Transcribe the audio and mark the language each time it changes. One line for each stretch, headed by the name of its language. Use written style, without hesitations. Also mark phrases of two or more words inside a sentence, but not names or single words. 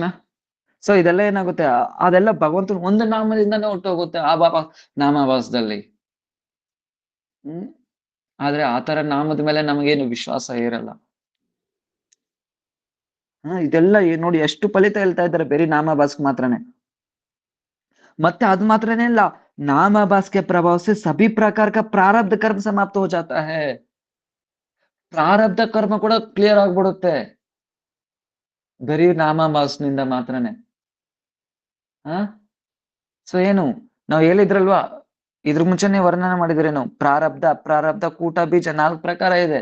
Kannada: ಸೊ ಇದೆಲ್ಲ ಏನಾಗುತ್ತೆ, ಅದೆಲ್ಲ ಭಗವಂತನ ಒಂದು ನಾಮದಿಂದಾನೇ ಹೊಟ್ಟೋಗುತ್ತೆ ಆ ಬಾಬಾ ನಾಮಾಭಾಸದಲ್ಲಿ. ಆದ್ರೆ ಆತರ ನಾಮದ ಮೇಲೆ ನಮಗೇನು ವಿಶ್ವಾಸ ಇರಲ್ಲ. ಇದೆಲ್ಲ ನೋಡಿ ಎಷ್ಟು ಫಲಿತ ಹೇಳ್ತಾ ಇದ್ದಾರೆ ಬರೀ ನಾಮಾಭಾಸ್ಗೆ ಮಾತ್ರನೇ. ಮತ್ತೆ ಅದು ಮಾತ್ರನೇ ಇಲ್ಲ,
Hindi: नामाभास के प्रभाव से सभी प्रकार का प्रारब्ध कर्म समाप्त हो जाता है.
Kannada: ಪ್ರಾರಬ್ಧ ಕರ್ಮ ಕೂಡ ಕ್ಲಿಯರ್ ಆಗ್ಬಿಡುತ್ತೆ ಬರೀ ನಾಮಾಭಾಸ್ನಿಂದ ಮಾತ್ರನೇ. ಸೊ ಏನು ನಾವ್ ಹೇಳಿದ್ರಲ್ವಾ, ಇದ್ರ ಮುಂಚೆನೆ ವರ್ಣನೆ ಮಾಡಿದ್ರೇನು, ಪ್ರಾರಬ್ಧ ಅಪ್ರಾರಬ್ಧ ಕೂಟ ಬೀಜ 4 ಪ್ರಕಾರ ಇದೆ.